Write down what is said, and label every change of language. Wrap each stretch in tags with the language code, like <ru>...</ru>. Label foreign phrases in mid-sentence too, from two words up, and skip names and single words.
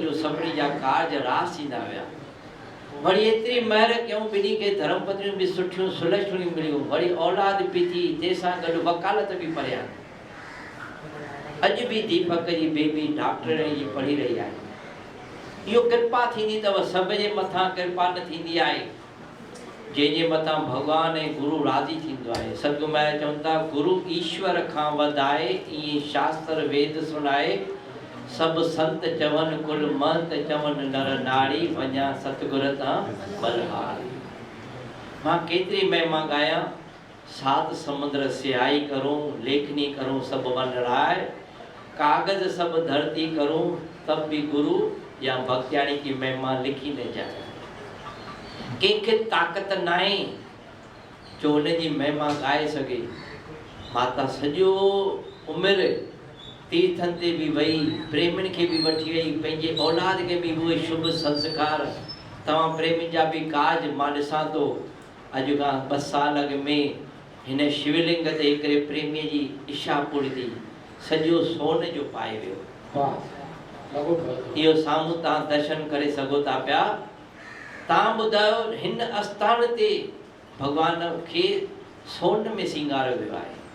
<sd>जो सभिनी जा कार्ज रास थींदा विया वरी एतिरी महर कयूं ॿिन्ही खे धर्म पत्नियूं बि सुठियूं सुलक्षणियूं मिलियूं वरी औलाद बि थी जंहिंसां गॾु वकालत बि पढ़िया अॼु बि दीपक जी बेबी डॉक्टर जी पढ़ी रही आहे इहो कृपा थींदी अथव सभ जे मथां कृपा न थींदी आहे जंहिंजे मथां भगवान ऐं गुरु राज़ी थींदो आहे सतगुरु महाराज चवनि था गुरु ईश्वर खां वधाए ईअं शास्त्र वेद सुनाए सब संत चवन कुल महंत चवन नर नारी वञा सतगुर तां बलहारी मां केतिरी महिमा गाया</sd> <hi>सात समुद्र सियाई करूं लेखनी करूं सब वन राय कागज सब धरती करूं तब भी गुरु या भक्त्याणी की महिमा लिखी न जाए</hi> <sd>कंहिंखे ताक़त न आहे जो हुन जी महिमा ॻाए सघे माता सॼो उमिरि तीर्थनि ते बि वई प्रेमियुनि खे बि वठी वई पंहिंजे औलाद खे बि उहे शुभ संस्कार तव्हां प्रेमी जा बि काज मां ॾिसां थो अॼु खां 2 साल अॻु में हिन शिवलिंग ते हिकिड़े प्रेमीअ जी इच्छा पूरी थी सॼो सोन जो पाए वियो इहो साम्हूं तव्हां दर्शन करे सघो था पिया तव्हां ॿुधायो हिन आस्थान ते भॻवान खे सोन में सिंगारियो वियो आहे</sd>